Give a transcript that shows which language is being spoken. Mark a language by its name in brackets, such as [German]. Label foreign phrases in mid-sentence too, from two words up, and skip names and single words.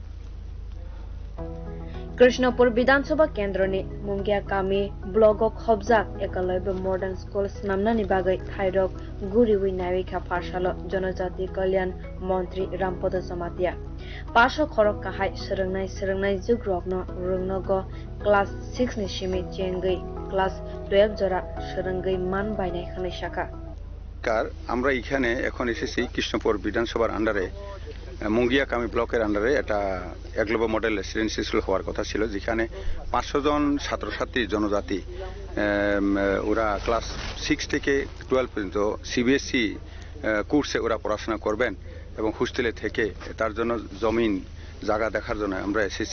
[Kok Borok] कृष्णपुर विधानसभा केन्द्रनि मुंगिया कामी ब्लॉगक हबजाक एकलव्य [English] modern school [Kok Borok] नामनानि बागै थायरक गुरिवि नायविखा फारसाल जनजाति कल्याण मन्त्री रामपद जमातिया पासो खरक काहाय सोलोंनाय जुग्रगनो रुंनग क्लास 6 नि सिमि चेंगै क्लास 12 जरा सोलोंगै मान बायनाय खनै शाखा [Bangla] আমরা এখানে এখন এসেছি কৃষ্ণপুর বিধানসভার আন্ডারে মুঙ্গিয়া কামি ব্লকের আন্ডারে একটা একলব্য [English] model residential school [Bangla] হওয়ার কথা ছিল, যেখানে 500 জন ছাত্রছাত্রী জনজাতি ওরা ক্লাস 6 থেকে 12 পর্যন্ত সিবিএসই কোর্সে ওরা পড়াশোনা করবেন এবং হোস্টেলে থেকে তার জন্য জমিন জায়গা দেখার জন্য আমরা এসেছি।